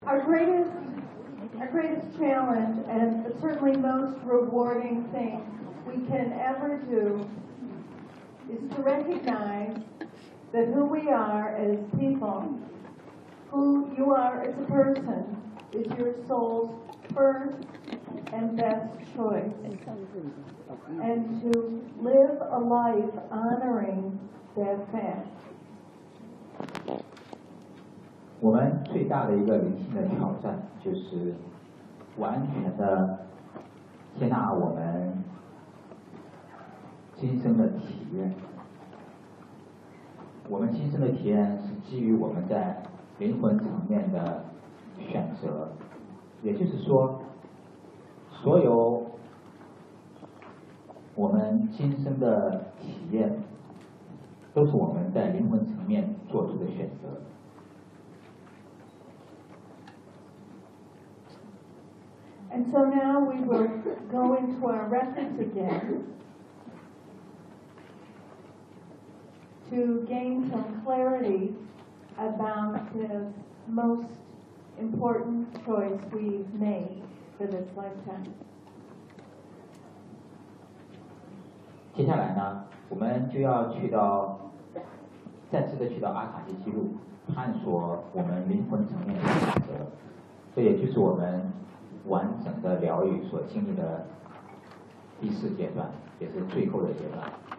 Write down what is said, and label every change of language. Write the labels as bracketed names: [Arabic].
[English] Our greatest challenge and certainly most rewarding thing we can ever do is to recognize that who we are as people, who you are as a person, is your soul's first and best choice. And to live a life honoring that fact. [Chinese] 我们最大的一个灵性的挑战就是完全的接纳我们今生的体验。我们今生的体验是基于我们在灵魂层面的选择，也就是说，所有我们今生的体验都是我们在灵魂层面做出的选择。 [English] And so now we will go into our records again to gain some clarity about this most important choice we've made for this lifetime. [Chinese] 接下来呢，我们就要去到再次的去到阿卡西记录，探索我们灵魂层面的选择，这也就是我们完整的疗愈所经历的第四阶段，也是最后的阶段。